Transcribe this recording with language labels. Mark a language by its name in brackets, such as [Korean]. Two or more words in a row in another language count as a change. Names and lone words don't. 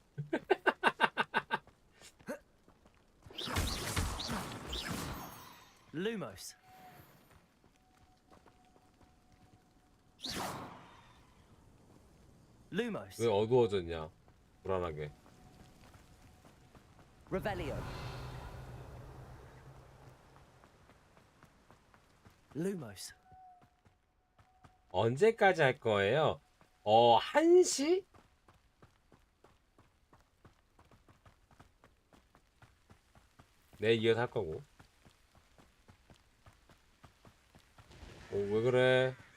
[Korean] Lumos. Lumos. 왜 어두워졌냐? 불안하게. Revelio. Lumos. 언제까지 할 거예요? 1시? 네, 이어서 할 거고. 왜 그래?